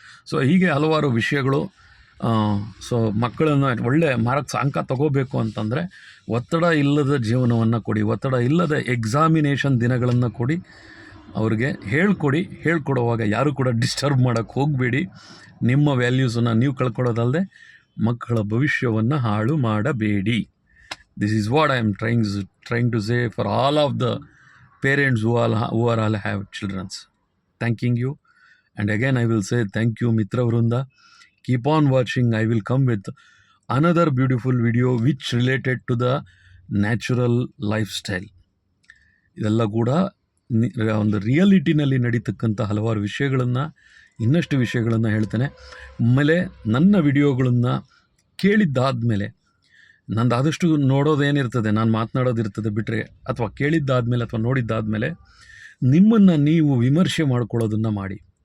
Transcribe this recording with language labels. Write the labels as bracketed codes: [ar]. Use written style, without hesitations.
[kn] So ಹೀಗೆ ಹಲವಾರು ವಿಷಯಗಳು. ಸೊ ಮಕ್ಕಳನ್ನು ಒಳ್ಳೆ ಮಾರ್ಕ್ಸ್ ಅಂಕ ತಗೋಬೇಕು ಅಂತಂದರೆ ಒತ್ತಡ ಇಲ್ಲದ ಜೀವನವನ್ನು ಕೊಡಿ, ಒತ್ತಡ ಇಲ್ಲದ ಎಕ್ಸಾಮಿನೇಷನ್ ದಿನಗಳನ್ನು ಕೊಡಿ, ಅವ್ರಿಗೆ ಹೇಳ್ಕೊಡುವಾಗ ಯಾರು ಕೂಡ ಡಿಸ್ಟರ್ಬ್ ಮಾಡೋಕ್ಕೆ ಹೋಗಬೇಡಿ. ನಿಮ್ಮ ವ್ಯಾಲ್ಯೂಸನ್ನು ನೀವು ಕಳ್ಕೊಳ್ಳೋದಲ್ಲದೆ ಮಕ್ಕಳ ಭವಿಷ್ಯವನ್ನು ಹಾಳು ಮಾಡಬೇಡಿ. [en] This is what I am trying to say for all of the parents who are all have childrens. Thanking you, and again I will say thank you Mitra Vrunda. Keep on watching. I will come with another beautiful video which related to the natural lifestyle. [kn] ಇದೆಲ್ಲ ಕೂಡ ಒಂದು ರಿಯಾಲಿಟಿನಲ್ಲಿ ನಡೀತಕ್ಕಂಥ ಹಲವಾರು ವಿಷಯಗಳನ್ನು, ಇನ್ನಷ್ಟು ವಿಷಯಗಳನ್ನು ಹೇಳ್ತೇನೆ. ಆಮೇಲೆ ನನ್ನ ವಿಡಿಯೋಗಳನ್ನು ಕೇಳಿದ್ದಾದಮೇಲೆ, ನಂದು ಆದಷ್ಟು ನೋಡೋದೇನಿರ್ತದೆ, ನಾನು ಮಾತನಾಡೋದಿರ್ತದೆ ಬಿಟ್ಟರೆ, ಅಥವಾ ಕೇಳಿದ್ದಾದಮೇಲೆ ಅಥವಾ ನೋಡಿದ್ದಾದಮೇಲೆ ನಿಮ್ಮನ್ನು ನೀವು ವಿಮರ್ಶೆ ಮಾಡ್ಕೊಳ್ಳೋದನ್ನು ಮಾಡಿ.